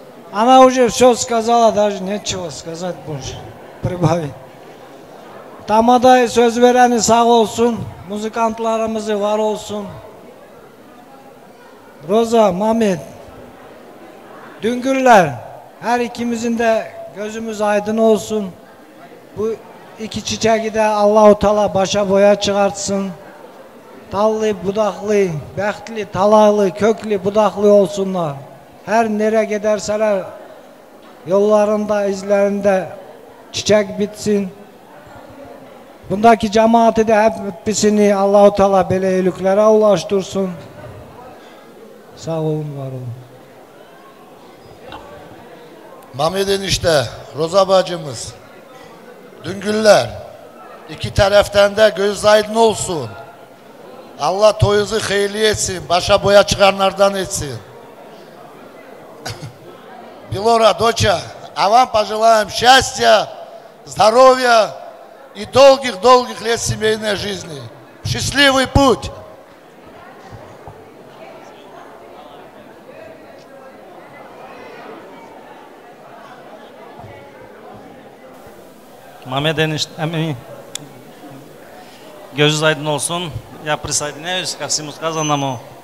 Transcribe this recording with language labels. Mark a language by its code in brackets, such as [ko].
[ru] Она уже все сказала, даже нечего сказать больше. Прибавить. [tr] Tamaday söz vereni sağ olsun. Müzikantlarımızı var olsun. Roza, Mehmet. Düngürler, her ikimizin de gözümüz aydın olsun. Bu iki çiçeği de Allah-u Teala başa boya çıkartsın. Dallı, budaklı, bəxtli, talalı, köklü, budaklı olsunlar. Her nereye giderseler yollarında, izlerinde çiçek bitsin. Bundaki cemaati de hepsini Allah-u Teala böyle iyiliklere ulaştırsın. Sağ olun, var olun. Mehmet enişte, Roza bacımız, Düngüller, iki taraftan da göz aydın olsun. Allah toyunuzu hayırlı etsin, başa boya çıkanlardan etsin. [ru] Белора, доча, а вам пожелаем счастья, здоровья и долгих-долгих лет семейной жизни. Счастливый путь! [tr] Mehmet enişte, gözünüz aydın olsun. [ru] Я присоединяюсь ко всему сказанному.